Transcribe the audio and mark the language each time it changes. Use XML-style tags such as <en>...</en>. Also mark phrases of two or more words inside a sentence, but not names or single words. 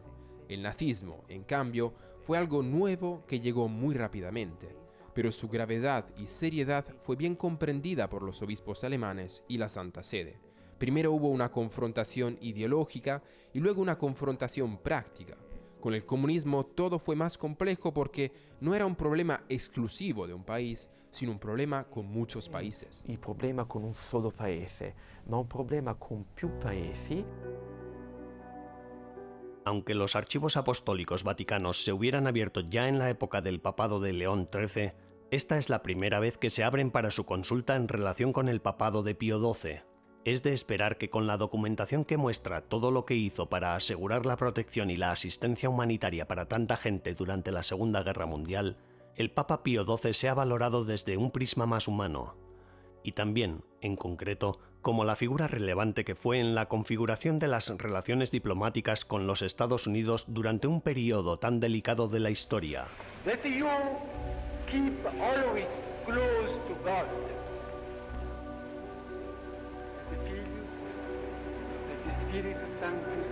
<es>El nazismo, en cambio, fue algo nuevo que llegó muy rápidamente, pero su gravedad y seriedad fue bien comprendida por los obispos alemanes y la Santa Sede. Primero hubo una confrontación ideológica y luego una confrontación práctica. Con el comunismo todo fue más complejo porque no era un problema exclusivo de un país, sino un problema con muchos países.</es> <it>Il problema con un solo paese, ma un problema con più paesi.</it> <es>Aunque los archivos apostólicos vaticanos se hubieran abierto ya en la época del papado de León XIII, esta es la primera vez que se abren para su consulta en relación con el papado de Pío XII. Es de esperar que con la documentación que muestra todo lo que hizo para asegurar la protección y la asistencia humanitaria para tanta gente durante la Segunda Guerra Mundial, el Papa Pío XII sea valorado desde un prisma más humano, y también, en concreto, como la figura relevante que fue en la configuración de las relaciones diplomáticas con los Estados Unidos durante un periodo tan delicado de la historia.</es> <en>That you keep always close to God.</en> <la>The Filio, the Spiritus Sanctus.</la>